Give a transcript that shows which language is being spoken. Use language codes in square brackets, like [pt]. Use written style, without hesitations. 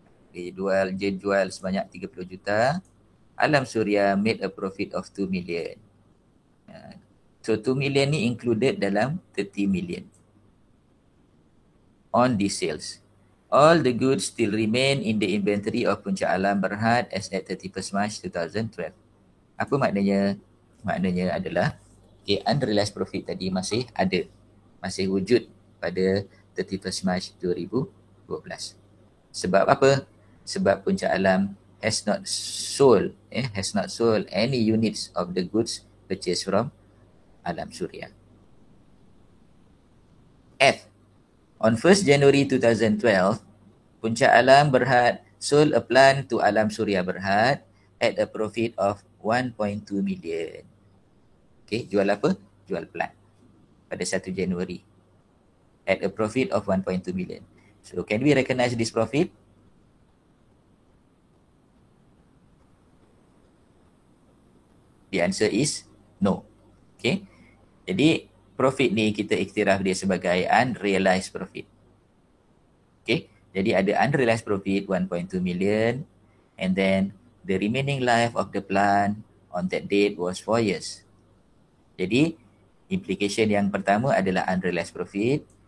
[ms] Dia jual sebanyak 30 juta. [en] Alam Suria made a profit of 2 million. [ms] So 2 million ni included dalam 30 million. [en] On these sales, all the goods still remain in the inventory of Puncak Alam Berhad as at 31st March 2012. [ms] Apa maknanya? Maknanya adalah unrealized profit tadi masih ada, masih wujud pada 31st March 2012. Sebab apa? [en] Sebab Puncak Alam has not sold any units of the goods purchased from Alam Suria. F. On 1st January 2012, Puncak Alam Berhad sold a plant to Alam Suria Berhad at a profit of 1.2 million. Okay, [ms] jual apa? Jual plant pada 1 Januari [en] at a profit of 1.2 million. So, can we recognize this profit? The answer is no. [ms] Okay. Jadi, profit ni kita iktiraf dia sebagai unrealized profit. Okay. Jadi, ada unrealized profit 1.2 million [en] and then the remaining life of the plant on that date was 4 years. [ms] Jadi, implication yang pertama adalah unrealized profit.